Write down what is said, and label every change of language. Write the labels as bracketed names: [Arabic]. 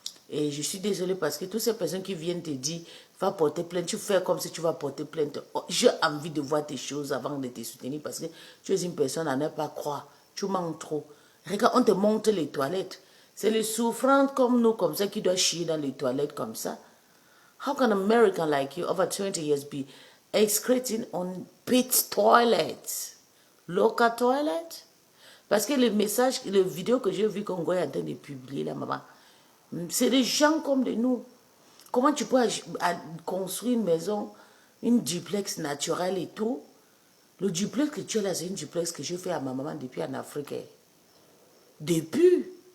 [French] Et je suis désolée parce que toutes ces personnes qui viennent te dire, va porter plainte, tu fais comme si tu vas porter plainte. Oh, j'ai envie de voir tes choses avant de te soutenir parce que tu es une personne à ne pas croire. Tu manques trop. Regarde, on te montre les toilettes. C'est les souffrantes comme nous, comme ça, qui doivent chier dans les toilettes comme ça. [English] How can an American like you, over 20 years, be excreting on pit toilets? Local toilet? [French] Parce que le message, le vidéo que j'ai vu qu'on est en train de publier là, maman, c'est des gens comme de nous. Comment tu peux construire une maison, une duplex naturelle et tout? Le duplex que tu as là, c'est une duplex que j'ai fait à ma maman depuis en Afrique. Depuis.